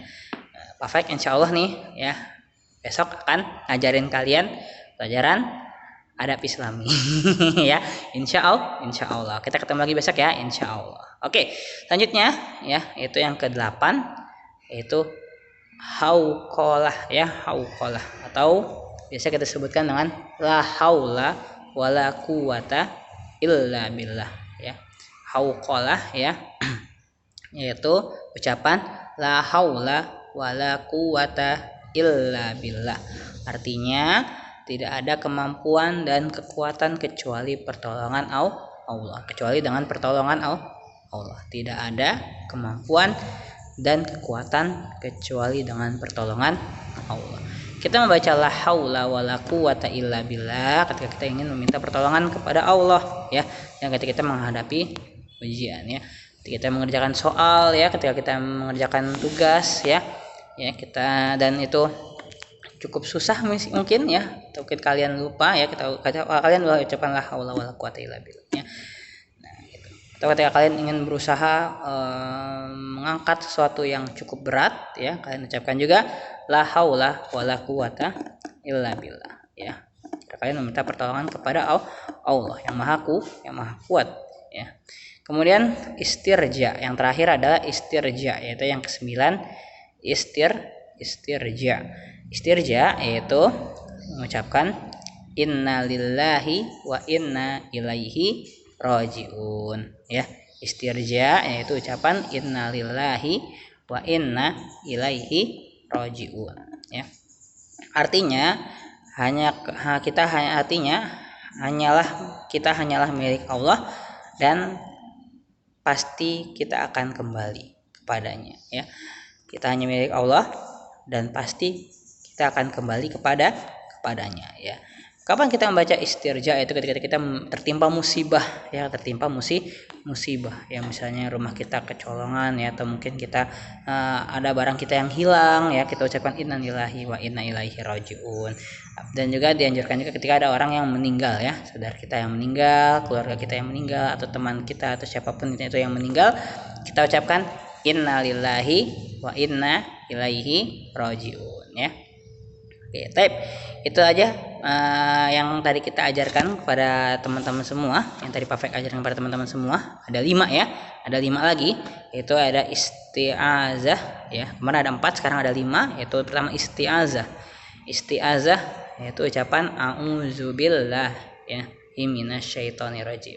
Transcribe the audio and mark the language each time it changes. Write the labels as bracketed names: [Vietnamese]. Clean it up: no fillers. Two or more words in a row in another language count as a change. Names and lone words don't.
[Indonesian] Perfect, insyaallah nih ya. besok akan ngajarin kalian pelajaran adab Islami. Ya, [Arabic] إن شاء الله [Indonesian] kita ketemu lagi besok ya, [Arabic] إن شاء الله. [Indonesian] Oke, selanjutnya ya, itu yang ke-8, yaitu hauqalah ya, hauqalah atau biasa kita sebutkan dengan [Arabic] لا حول ولا قوة إلا بالله [Indonesian] ya. Hauqalah ya yaitu ucapan [Arabic] لا حول ولا قوة إلا بالله. [Indonesian] Artinya tidak ada kemampuan dan kekuatan kecuali pertolongan Allah, kecuali dengan pertolongan Allah. Tidak ada kemampuan dan kekuatan kecuali dengan pertolongan Allah. Kita membaca [Arabic] لا حول ولا قوة إلا بالله [Indonesian] ketika kita ingin meminta pertolongan kepada Allah ya, yang ketika kita menghadapi ujian ya, ketika kita mengerjakan soal ya, ketika kita mengerjakan tugas ya kita, dan itu cukup susah mungkin ya, mungkin kalian lupa ya, kalian ucapkan [Arabic] لا حول ولا قوة إلا بالله [Indonesian] ya. Nah, gitu. Atau ketika kalian ingin berusaha mengangkat sesuatu yang cukup berat ya, kalian ucapkan juga [Arabic] لا حول ولا قوة إلا بالله [Indonesian] ya. Kalian meminta pertolongan kepada Allah yang maha kuat ya. Kemudian istirja, yang terakhir adalah istirja, yaitu yang ke-9, istirja. Istirja yaitu mengucapkan [Arabic] إنا لله وإنا إليه راجعون [Indonesian] ya. Istirja yaitu ucapan [Arabic] إنا لله وإنا إليه راجعون [Indonesian] ya. Artinya kita hanyalah milik Allah dan pasti kita akan kembali kepadanya ya. Kita hanya milik Allah dan pasti kita akan kembali kepadanya ya. Kapan kita membaca istirja? Itu ketika kita tertimpa musibah ya, musibah ya, misalnya rumah kita kecolongan ya, atau mungkin kita ada barang kita yang hilang ya, kita ucapkan [Arabic] إنا لله وإنا إليه راجعون. [Indonesian] Dan juga dianjurkan juga ketika ada orang yang meninggal ya, saudara kita yang meninggal, keluarga kita yang meninggal, atau teman kita atau siapapun itu yang meninggal, kita ucapkan [Arabic] إنا لله وإنا إليه راجعون [Indonesian] ya. Oke, itu aja yang tadi kita ajarkan kepada teman-teman semua, yang tadi Pak Fek ajarkan kepada teman-teman semua. Ada 5 ya, ada 5 lagi, yaitu ada isti'azah ya. Kemarin ada 4, sekarang ada 5, yaitu pertama isti'azah yaitu ucapan a'udzubillah ya minasyaitonirrajim.